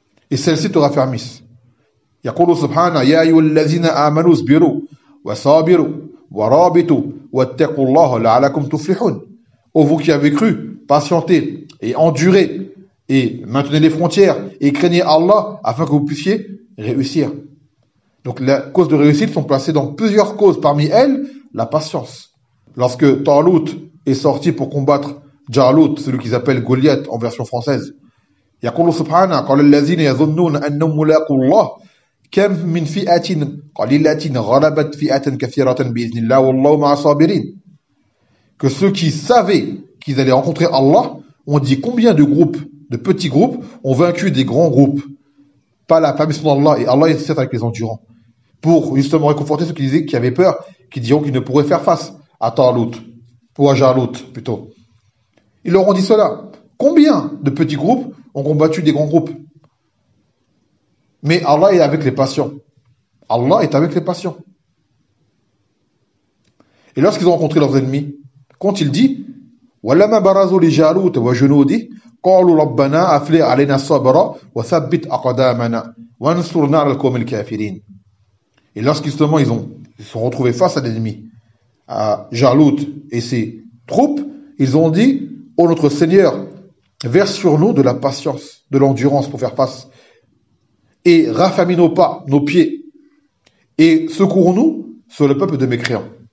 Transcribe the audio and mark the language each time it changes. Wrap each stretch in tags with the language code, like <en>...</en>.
<fr>Et celle-ci te raffermisse.</fr> <ar>« Yaqulu subhana ya ayyuhallazina amanu isbiru » وَصَابِرُوا وَرَابِطُوا وَاتَّقُوا اللَّهَ لَعَلَكُمْ تُفْلِحُونَ.</ar> <fr>Ô vous qui avez cru, patientez et endurez et maintenez les frontières et craignez Allah afin que vous puissiez réussir. Donc les causes de réussite sont placées dans plusieurs causes. Parmi elles, la patience. Lorsque Talut est sorti pour combattre Jalut, celui qu'ils appellent Goliath en version française,</fr> <ar>يَقُولُ سُبْحَانَا قَالَ الَّذِينَ يَظُنُّونَ أَنَّهُمْ مُلَاقُوا اللَّهِ كَمْ مِنْ فِئَةٍ قَلِلَةٍ غَلَبَتْ فِئَةً كَثِيرَةً بِإِذْنِ اللَّهِ وَاللَّهُ مَعَ الصَّابِرِينَ.</ar> <fr>Que ceux qui savaient qu'ils allaient rencontrer Allah ont dit combien de groupes, de petits groupes, ont vaincu des grands groupes par la permission d'Allah, et Allah est certes avec les endurants. Pour justement réconforter ceux qui disaient qu'ils avaient peur, qui diront qu'ils ne pourraient faire face à Talut, ou à Jalut plutôt. Ils leur ont dit cela. Combien de petits groupes ont combattu des grands groupes? Mais Allah est avec les patients. Allah est avec les patients. Et lorsqu'ils ont rencontré leurs ennemis, quand il dit</fr> <ar>وَلَمَا بَرَزُوا لِجَالُوتَ وَجُنُودِ قَالُوا رَبَّنَا أَفْلِعْ عَلَيْنَا الصَّبْرَ وَثَبِّتْ أَقْدَامَنَا وَانْصُرْنَا عَلَى الْقَوْمِ الْكَافِرِينَ.</ar> <fr>Et lorsqu'justement ils se sont retrouvés face à l'ennemi, à Jalut et ses troupes, ils ont dit Ô notre Seigneur, verse sur nous de la patience, de l'endurance pour faire face. Et raffermis nos pas, nos pieds, et secourons-nous sur le peuple de mécréants.</fr>